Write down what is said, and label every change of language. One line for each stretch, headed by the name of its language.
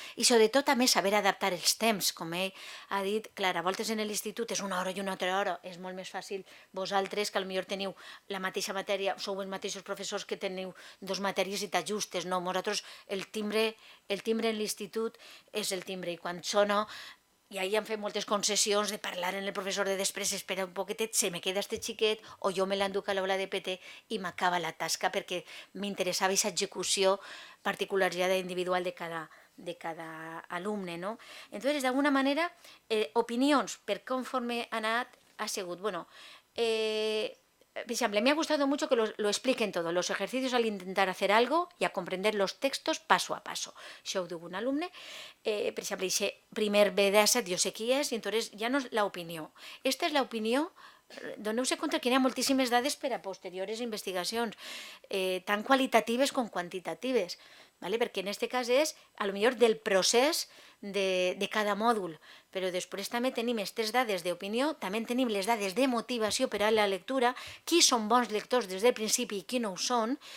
Catalan: I sobretot també saber adaptar els temps, com ell ha dit, clar, a voltes en l'institut és una hora i una altra hora, és molt més fàcil vosaltres, que potser teniu la mateixa matèria, sou els mateixos professors que teniu dues matèries i t'ajustes, no, nosaltres el timbre en l'institut és el timbre, i quan sona, i ahir han fet moltes concessions de parlar en el professor de després, espera un poquetet, se me queda este xiquet, o jo me l'enduc a l'aula de PT i m'acaba la tasca, perquè m'interessava aquesta execució particularitzada individual de cada alumne, no?
Spanish: Entonces,
Catalan: d'alguna manera, opinions per conforme ha anat, ha sigut,
Spanish: bueno, por ejemplo, me ha gustado mucho que lo expliquen todo, los ejercicios al intentar hacer algo y a comprender los textos paso a paso.
Catalan: Això ho diu un alumne, per exemple, dice, primer B17, jo sé qui és, i entonces ja no és l'opinió. Esta és l'opinió, doneu-se compte que hi ha moltíssimes dades per a posteriors investigacions, tan qualitatives com quantitatives, perquè en aquest cas és, potser del procés de cada mòdul, però després també tenim aquestes dades d'opinió, també tenim les dades de motivació per a la lectura, qui són bons lectors des del principi i qui no ho són.